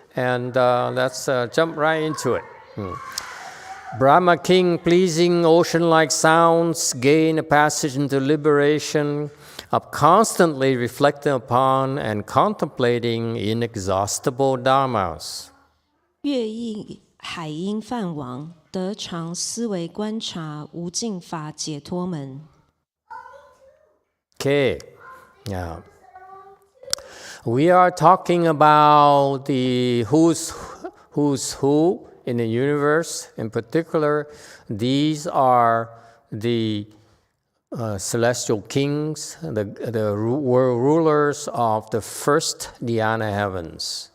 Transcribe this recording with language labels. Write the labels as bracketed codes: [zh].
[en] And let's jump right into it. Brahma King, pleasing ocean-like sounds gain a passage into liberation of constantly reflecting upon and contemplating inexhaustible dharmas. [zh] 乐意海音梵王，得常思维观察无尽法解脱门。 [en] Okay, yeah. We are talking about the who's who in the universe. In particular, these are the celestial kings, the world rulers of the first dhyana heavens.